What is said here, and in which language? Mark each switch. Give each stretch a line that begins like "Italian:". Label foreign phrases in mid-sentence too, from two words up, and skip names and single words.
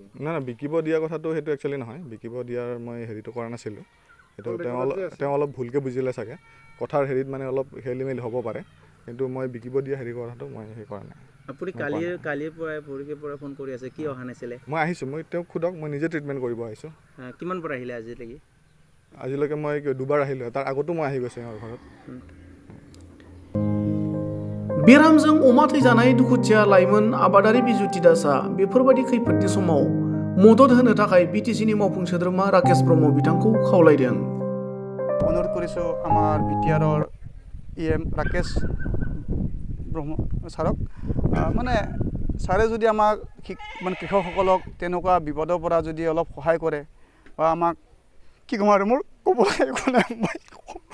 Assamese: নাই বিকিব দিয়া কথাটো সেইটো একচুৱেলি নহয় বিকিব দিয়াৰ মই হেৰিটো কৰা নাছিলোঁ সেইটো তেওঁ অলপ ভুলকৈ বুজিলে চাগে কথাৰ হেৰিত মানে অলপ খেলিমেলি হ'ব পাৰে কিন্তু মই বিকিব দিয়া হেৰি কৰাটো মই হেৰি কৰা নাই আপুনি কালিৰ পৰা ফোন কৰি আছে কি অহা নাছিলে মই আহিছোঁ মই তেওঁক সোধক মই নিজে ট্ৰিটমেণ্ট কৰিব আহিছোঁ কিমান পৰা আহিলে আজিলৈকে মই দুবাৰ আহিলোঁ তাৰ আগতো মই আহি গৈছোঁ ঘৰত
Bodo: बेरामजों अमा थैजानाय दुखुथिया लाइमोन आबादारि बिजुति दासआ बेफोरबायदि खैफोदनि समाव मदद होनो थाखाय बिटिसिनि मावफुं सोद्रोमा राकेश ब्रह्म बिथांखौ खावलायदों
Assamese: অনুৰোধ কৰিছোঁ আমাৰ বিটিআৰৰ EM ৰাকেশ ব্ৰহ্ম ছাৰক মানে ছাৰে যদি আমাক মানে কৃষকসকলক তেনেকুৱা বিপদৰ পৰা যদি অলপ সহায় কৰে বা আমাক কি ক'ম আৰু মোৰ ক'বলৈ একো নাই